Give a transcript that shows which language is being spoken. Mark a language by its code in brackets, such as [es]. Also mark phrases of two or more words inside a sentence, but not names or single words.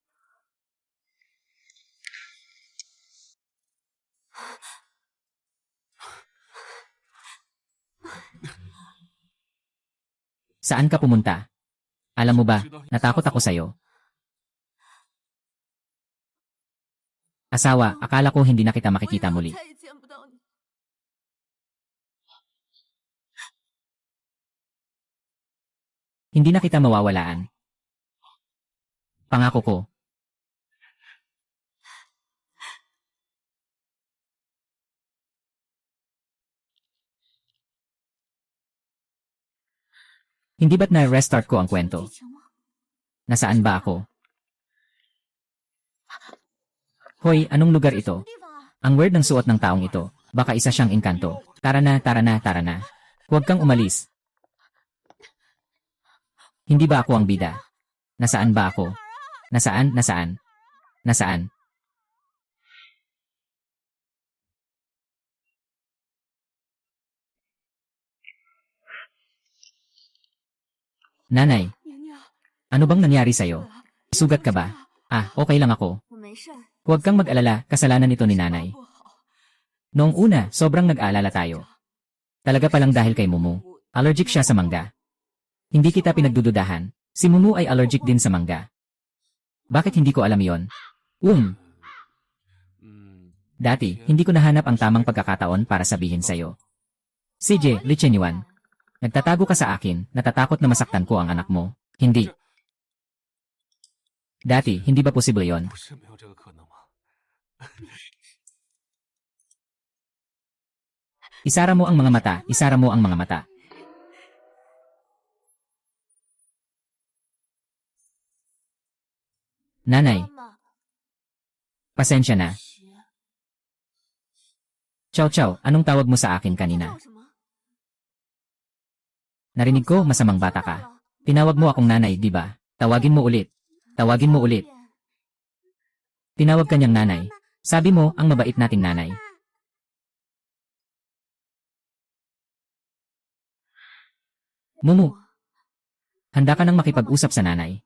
[tl] Saan ka pumunta? Alam mo ba, natakot ako sa'yo. Asawa, akala ko hindi na kita makikita [zh] 我以后 [tl] muli. [zh] 再也见不到你。 [tl] Hindi na kita mawawalaan. Pangako ko. Hindi ba't na-restart ko ang [zh] 剧 [tl] kwento? [zh] 情吗？ [tl] Nasaan ba ako? Hoy, anong lugar [zh] 什么 [tl] ito? [zh] 地方啊？ [tl] Ang weird ng suot ng taong ito. Baka isa siyang engkanto. Tara na, tara na, tara na. Huwag kang umalis. Hindi ba ako ang bida? Nasaan ba ako? Nasaan, nasaan? Nasaan? Nanay, [zh] 娘娘， [tl] ano bang nangyari sa'yo? Sugat ka ba? Ah, okay lang ako. [zh] 我没事儿。 [tl] Huwag kang mag-alala, kasalanan ito ni nanay. [zh] 不好， [tl] Noong una, sobrang nag-aalala tayo. Talaga palang dahil kay Mumu. Allergic siya sa mangga. Hindi kita pinagdududahan. Si Mumu ay allergic din sa mangga. Bakit hindi ko alam yon? Dati, hindi ko nahanap ang tamang pagkakataon para sabihin sa'yo. CJ, Li Chenyuan. Nagtatago ka sa akin, natatakot na masaktan ko ang anak mo. Hindi. Dati, hindi ba posible yon? [zh] 不是没有这个可能吗？ [tl] Isara mo ang mga mata, isara mo ang mga mata. Nanay, [zh] 妈妈， [tl] pasensya na. [zh] 学 [tl] Chow Chow, anong tawag mo sa akin kanina? [zh] 叫什么？ [tl] Narinig ko, masamang bata [zh] 知道 [tl] ka. [zh] 了 [tl] Tinawag mo akong nanay, di ba? Tawagin mo ulit. Tawagin mo ulit. Tinawag kanyang nanay. Sabi mo, ang mabait nating nanay. Mumu, handa ka nang makipag-usap sa nanay.